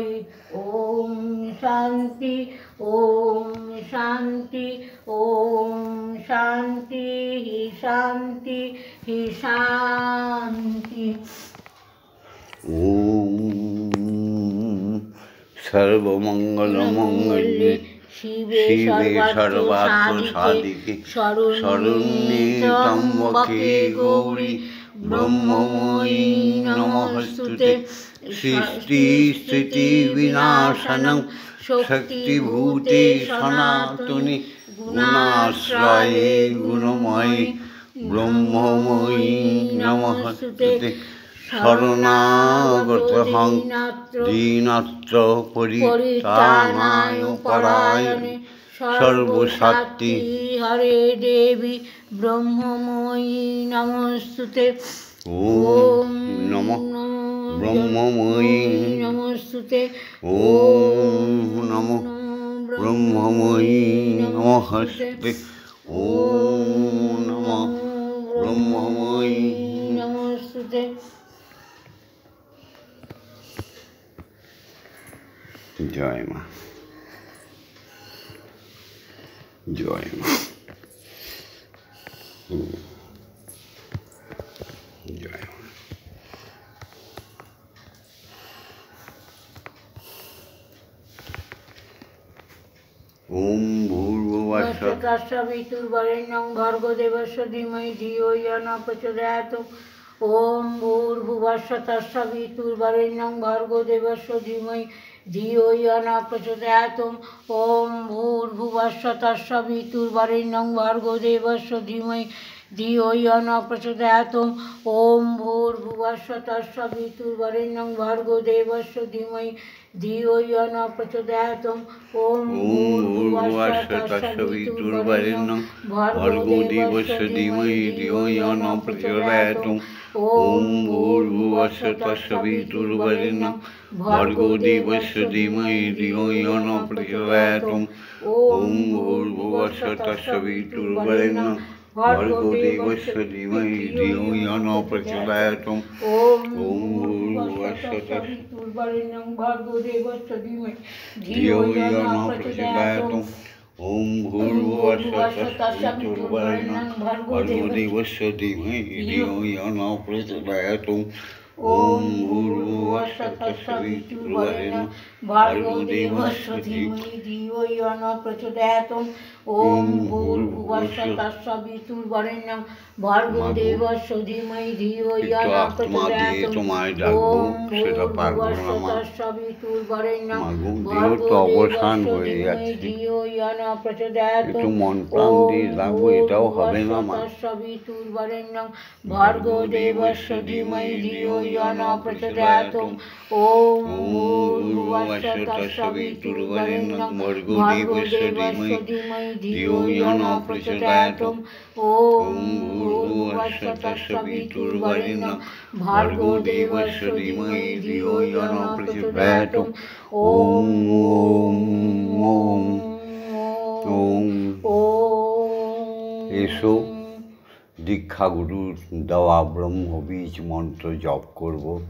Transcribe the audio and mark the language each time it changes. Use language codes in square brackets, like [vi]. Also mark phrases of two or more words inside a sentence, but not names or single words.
[sa] ওম শান্তি ওম শান্তি ওম শান্তি শান্তি শান্তি। ওম সর্বমঙ্গলমঙ্গলে শিবে সর্বার্থ সাধিকে শরণ্যে ত্র্যম্বকে গৌরী ব্রহ্মময়ী নমস্তুতে। সৃষ্টি স্থিতি বিনাশনং শক্তিভূতে সনাতনে গুণাশ্রয়ে গুণময়ে ব্রহ্মময়ী নমস্তুতে। শরণাগতহং দীনত্র পরিত্রাণায় পরায়ণে সর্বশক্তি হরে দেবী ব্রহ্মময়ী নমস্তুতে। ওম নমঃ ব্রহ্মময়ী নমস্তুতে। ওম নমঃ ব্রহ্মময়ী নমস্তুতে। ওম নমঃ ব্রহ্মময়ী নমস্তুতে। [bn] জয় মা, জয় মা, জয় মা। [sa] ওম ভূর্ভুবঃ তৎসবিতুর্বরেণ্যং ভর্গো দেবস্য ধীমহি ধিয়ো ইয়ো ন প্রচোদয়াৎ। ওম ভূর্ভুবঃ তৎসবিতুর্বরেণ্যং ভর্গো দেবস্য ধীমহি ধিয়ো ইয়ো ন প্রচোদয়াৎ। ওম ভূর্ভুবঃ তৎসবিতুর্বরেণ্যং ভর্গো দেবস্য ধীমহি ধিয়ো ইয়ো ন প্রচোদয়াৎ। ওম ভূর্ভুবঃ তৎসবিতুর্বরেণ্যং ভর্গো দেবস্য ধীমহি ধিয়ো ইয়ো ন প্রচোদয়াৎ। ওম ভূর্ভুবঃ তৎসবিতুর্বরেণ্যং ভর্গো দেবস্য ধীমহি ধিয়ো ইয়ো ন প্রচোদয়াৎ। ওম ভূর্ভুবঃ তৎসবিতুর্বরেণ্যং ভর্গো দেবস্য ধীমহি ধিয়ো ইয়ো ন প্রচোদয়াৎ। ওম ভূর্ভুবঃ তৎসবিতুর্বরেণ্যং ভর্গো দেবস্য ধীমহি ধিয়ো ইয়ো ন প্রচোদয়াৎ। ওম ভূর্ভুবঃ তৎসবিতুর্বরেণ্যং ভর্গো দেবস্য ধীমহি ধিয়ো ইয়ো ন প্রচোদয়াৎ। ওম ভূর্ভুবঃ তৎসবিতুর্বরেণ্যং ভর্গো দেবস্য ধীমহি ধিয়ো ইয়ো ন প্রচোদয়াৎ। ওম ভূর্ভুবঃ তৎসবিতুর্বরেণ্যং ভর্গো দেবস্য ধীমহি ধিয়ো ইয়ো ন প্রচোদয়াৎ। ওম ভূর্ভুবঃ তৎসবিতুর্বরেণ্যং ভর্গো দেবস্য ধীমহি ধিয়ো ইয়ো ন প্রচোদয়াৎ। ওম ভূর্ভুবঃ তৎসবিতুর্বরেণ্যং ভর্গো দেবস্য ধীমহি ধিয়ো ইয়ো ন প্রচোদয়াৎ। ওম ভূর্ভুবঃ তৎসবিতুর্বরেণ্যং ভর্গো দেবস্য ধীমহি ধিয়ো यो न प्रचोदयात् ॐ भूर्भुवस्सुः तत्सवितुर्वरेण्यं भर्गो देवस्य धीमहि धियो यो न प्रचोदयात् ॐ भूर्भुवस्सुः तत्सवितुर्वरेण्यं भर्गो देवस्य धीमहि धियो यो न प्रचोदयात् ॐ [bn] এসো দীক্ষাগুরুর দেওয়া ব্রহ্মবীজ মন্ত্র জপ করব।